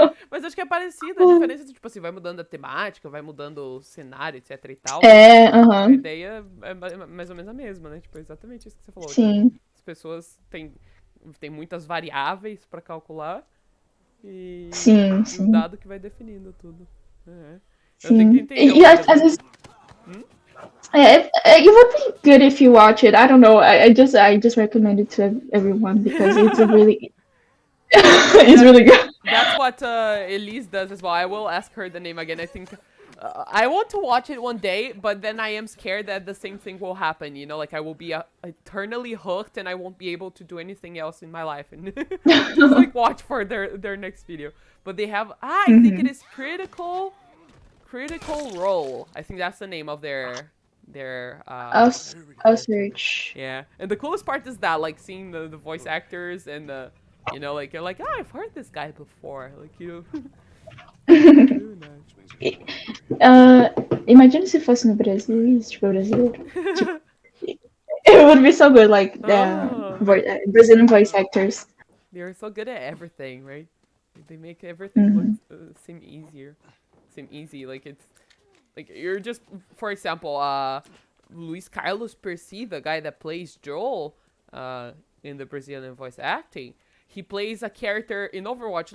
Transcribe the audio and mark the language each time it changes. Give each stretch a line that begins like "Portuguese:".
Portuguese: Mas acho que é parecida, a diferença é, tipo assim, vai mudando a temática, vai mudando o cenário, etc e tal. A ideia é mais ou menos a mesma, né? Tipo, é exatamente isso que você falou. Sim. As pessoas têm muitas variáveis pra calcular e um dado que vai definindo tudo. Eu tenho que entender. E às vezes...
English: It would be good if you watch it. I don't know. I just recommend it to everyone because it's a really... it's really good. that's what Elise does as well. I will ask her the name again. I think I want to watch it one day, but then I am scared that the same thing will happen. You know, like I will be eternally hooked, and I won't be able to do anything else in my life, and just like watch for their next video. But they have I think it is Critical Role. I think that's the name of their I'll search. yeah. And the coolest part is that like seeing the voice actors and the you know like you're like, oh, I've heard this guy before, like you know. Really nice.
Portuguese: Imagine se fosse no Brasil e tipo brasileiro.
English: Tipo, it would be so good, like the Brazilian voice actors. They're so good at everything, right? They make everything look seem easy. Like it's like you're just, for example, Luis Carlos Percy, the guy that plays Joel in the Brazilian voice acting, he plays a character in Overwatch.